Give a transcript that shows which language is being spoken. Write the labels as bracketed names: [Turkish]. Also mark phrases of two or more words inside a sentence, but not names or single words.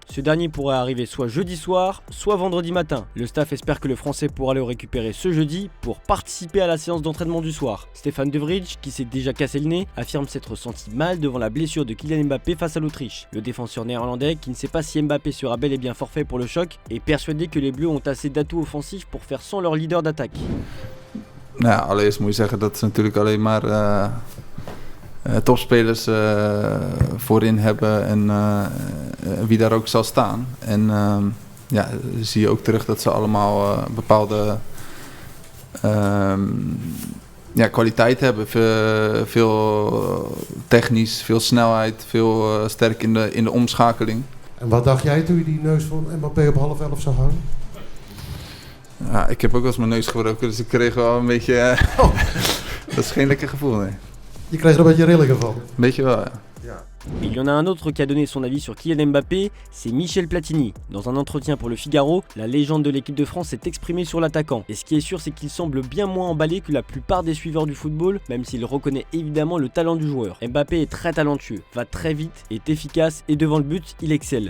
[French] Ce dernier pourrait arriver soit jeudi soir, soit vendredi matin. Le staff espère que le Français pourra le récupérer ce jeudi pour participer à la séance d'entraînement du soir. Stéphane De Vrij, qui s'est déjà cassé le nez, affirme s'être senti mal devant la blessure de Kylian Mbappé face à l'Autriche. Le défenseur néerlandais, qui ne sait pas si Mbappé sera bel et bien forfait pour le choc, est persuadé que les Bleus ont assez d'atouts offensifs pour faire sans leur leader d'attaque. [Dutch] Nou, allereerst moet je zeggen dat ze natuurlijk alleen maar topspelers voorin hebben en wie daar ook zal staan. En ja, zie je ook terug dat ze allemaal bepaalde kwaliteit hebben. Veel technisch, veel snelheid, veel sterk in de omschakeling. En wat dacht jij toen je die neus van Mbappé op 10:30 zag hangen? Ja, ik heb ook wel eens mijn neus gebroken, dus ik kreeg wel een beetje... Dat is geen lekker gevoel, nee. Je kreeg er een beetje rillingen van. Een beetje wel, ja. [French] Il y en a un autre qui a donné son avis sur Kylian Mbappé, c'est Michel Platini. Dans un entretien pour le Figaro, la légende de l'équipe de France s'est exprimée sur l'attaquant. Et ce qui est sûr, c'est qu'il semble bien moins emballé que la plupart des suiveurs du football, même s'il reconnaît évidemment le talent du joueur. Mbappé est très talentueux, va très vite, est efficace et devant le but, il excelle.